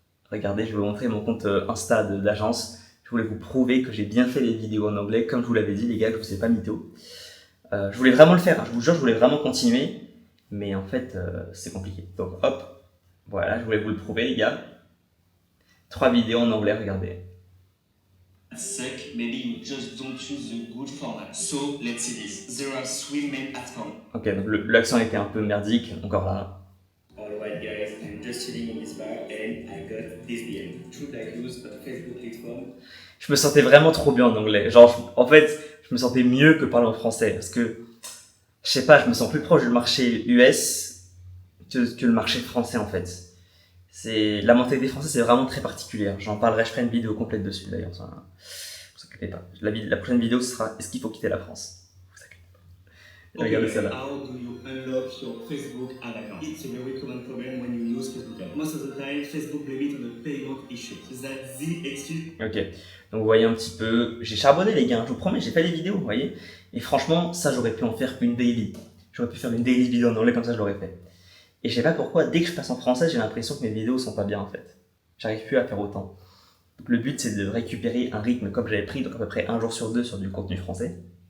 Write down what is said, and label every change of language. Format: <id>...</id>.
<fr>Regardez, je vais vous montrer mon compte Insta d'agence. Je voulais vous prouver que j'ai bien fait les vidéos en anglais, comme je vous l'avais dit, les gars, je vous ai pas mytho. Je voulais vraiment le faire, hein, je vous jure, je voulais vraiment continuer, mais en fait, c'est compliqué. Donc, hop, voilà, je voulais vous le prouver, les gars. 3 vidéos en anglais, regardez.</fr> <en>Sick, maybe you just don't choose the good format. So let's see this. There are 3 main outcomes.</en> <fr>Ok, donc l'accent était un peu merdique, encore là.</fr> <en>Alright guys, I'm just chilling in this bar and I got this beer. Should I use a Facebook platform?</en> <fr>Je me sentais vraiment trop bien en anglais. Genre, en fait, je me sentais mieux que parler en français. Parce que, je sais pas, je me sens plus proche du marché US que le marché français en fait. La mentalité des Français, c'est vraiment très particulière. J'en parlerai, je ferai une vidéo complète dessus d'ailleurs. Ça, ne vous inquiétez pas. La prochaine vidéo, ce sera est-ce qu'il faut quitter la France? Vous inquiétez pas. Regardez celle-là.</fr> <en>How do you unlock your Facebook ad account? It's a very common problem when you use Facebook ad. Most of the time, Facebook blame it on a payment issue. That's the excuse.</en> <fr>Ok, donc vous voyez un petit peu, j'ai charbonné les gars, je vous promets, j'ai fait des vidéos, vous voyez. Et franchement, ça j'aurais pu en faire une daily. J'aurais pu faire une daily vidéo en anglais comme ça, je l'aurais fait. Et je sais pas pourquoi, dès que je passe en français, j'ai l'impression que mes vidéos sont pas bien en fait. J'arrive plus à faire autant. Donc le but c'est de récupérer un rythme comme j'avais pris, donc à peu près 1 jour sur 2 sur du contenu français.</fr>